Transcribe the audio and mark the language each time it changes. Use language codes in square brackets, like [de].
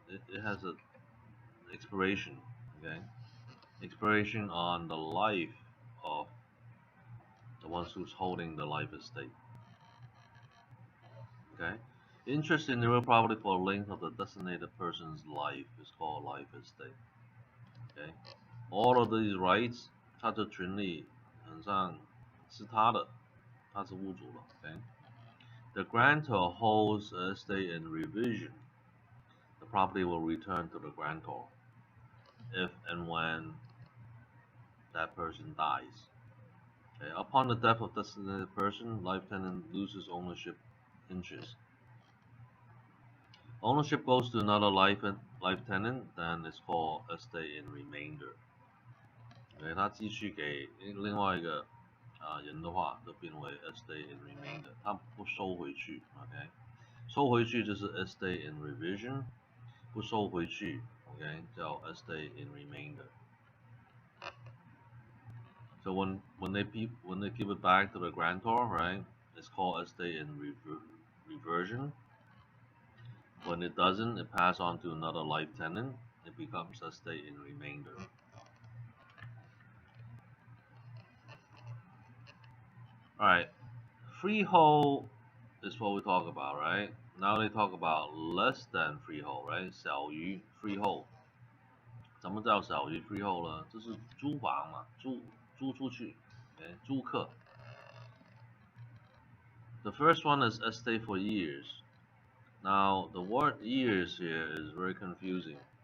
[en] It has an expiration. Okay. Expiration on the life of the ones who's holding the life estate. Okay. Interest in real property for the length of the designated person's life is called life estate. Okay. All of these rights, [zh] 他的权利很像是他的，他是物主了。 [en] Okay. The grantor holds a estate in revision. The property will return to the grantor if and when that person dies. Okay. Upon the death of the designated person, life tenant loses ownership interest. Ownership goes to another life tenant, then it's called estate in remainder. [zh] 他继续给另外一个人的话，就变为 estate in remainder， 他不收回去 ，OK， 收回去就是 estate in revision， 不收回去 ，OK， 叫 estate in remainder。 [en] So when they give it back to the grantor, right, it's called estate in reversion. When it doesn't, it passes on to another life tenant. It becomes estate in remainder. Alright, freehold is what we talk about, right? Now they talk about less than freehold, right? [zh] 小于 [en] freehold. [zh] 什么叫小于 freehold 呢？就是租房嘛，租出去，租客。 [en] The first one is estate for years. Now the word years here is very confusing.